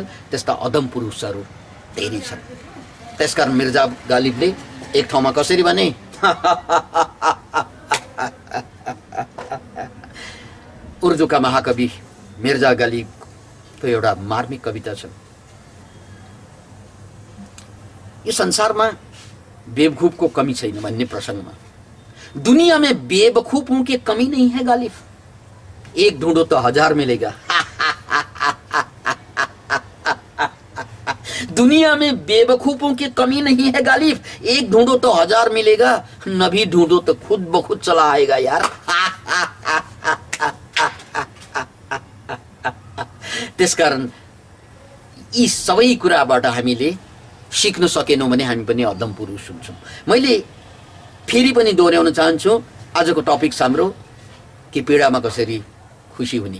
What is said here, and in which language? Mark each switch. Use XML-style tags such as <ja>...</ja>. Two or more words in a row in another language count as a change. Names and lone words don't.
<ne>त्यस्ता अधम पुरुषहरू धेरै छन्। त्यसकारण मिर्जा गालिबले एक ठाउँमा कसरी भने, उर्दूका महाकवि मिर्जा गालिबको एउटा मार्मिक कविता छ। यो संसारमा बेवकूफ को कमी छैन भन्ने प्रसंगमा,</ne> <hi>दुनिया में बेवकूफों की कमी नहीं है गालिब, एक ढूंढो तो हजार मिलेगा। दुनिया में बेवकूफों की कमी नहीं है गालिब, एक ढूंढो तो हजार मिलेगा, न भी ढूंढो तो खुद ब खुद चला आएगा यार।</hi> <ne>त्यसकारण यी सबै कुराबाट हामीले सिक्न सकेनौँ भने हामी पनि अधम पुरुष हुन्छौँ। मैले फेरि पनि दोहोऱ्याउन चाहन्छु, आजको टपिक हाम्रो कि पीडामा कसरी खुसी हुने।</ne>